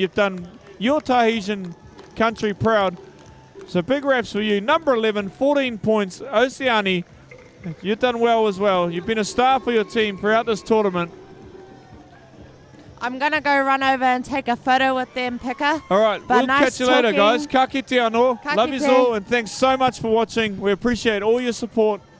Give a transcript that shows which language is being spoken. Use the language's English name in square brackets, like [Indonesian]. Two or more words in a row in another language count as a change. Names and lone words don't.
[English] You've done your Tahitian country proud. So big raps for you. Number 11, 14 points, Oceani. You've done well as well. You've been a star for your team throughout this tournament. I'm going to go run over and take a photo with them, Pika. All right, But we'll nice catch you later, talking. guys. [Māori] Ka kite anō. Ka [English] Love you [Māori] kite. [English] all, and thanks so much for watching. We appreciate all your support.